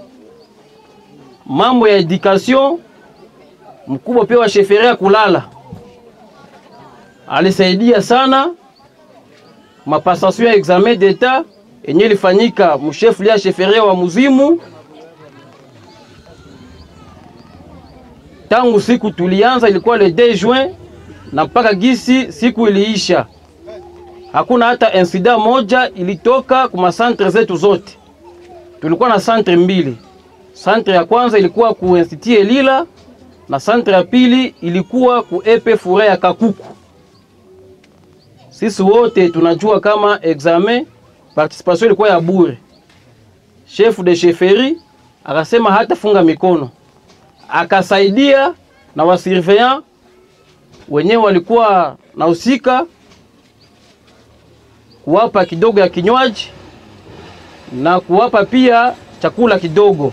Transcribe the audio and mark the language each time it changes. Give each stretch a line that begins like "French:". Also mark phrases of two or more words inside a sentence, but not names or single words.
Swahili: Mambo ya education, mkubwa pia wa chefferie kulala alisaidia sana. Mapasation ya
French: examen d'etat
Swahili: yenye ilifanyika mchef lia chefferie wa Muzimu, tangu siku tulianza ilikuwa
French: le 2 juin
Swahili: na mpaka gisi siku iliisha, hakuna hata incident moja ilitoka kuma centre zetu zote. Tulikuwa na centre 2. Centre ya kwanza ilikuwa ku Institut Elila na centre ya pili ilikuwa ku EP Fure ya Kakuku. Sisi wote tunajua kama
French: examen participation
Swahili: ilikuwa ya bure.
French: Chef de chefferie
Swahili: akasema hata funga mikono, akasaidia na wasurveillant wenyewe walikuwa na usika kuwapa kidogo ya kinywaji na kuwapa pia chakula kidogo.